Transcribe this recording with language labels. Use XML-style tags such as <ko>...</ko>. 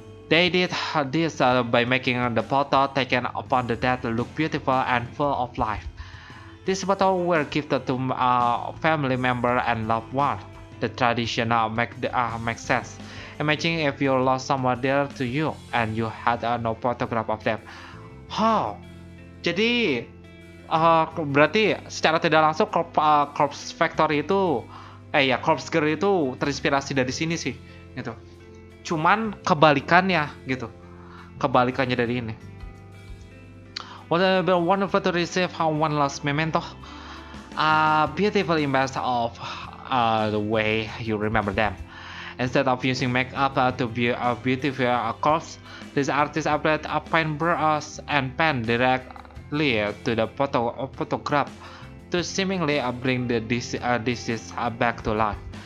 <en>They did this by making the photo taken upon the dead look beautiful and full of life. These photos were gifted to family members and loved ones. The tradition makes sense. Imagine if you lost someone dear to you and you had no photograph of them.</en> <id>Oh, jadi berarti secara tidak langsung Corpse Factory itu, Corpse Girl itu terinspirasi dari sini sih, gitu. Cuman kebalikannya gitu, kebalikannya dari ini.</id> <en>What a wonderful to receive one last memento, a beautiful image of the way you remember them. Instead of using makeup to beautify a corpse, this artist applied a paintbrush and pen directly to the photograph to seemingly bring the disease back to life.</en>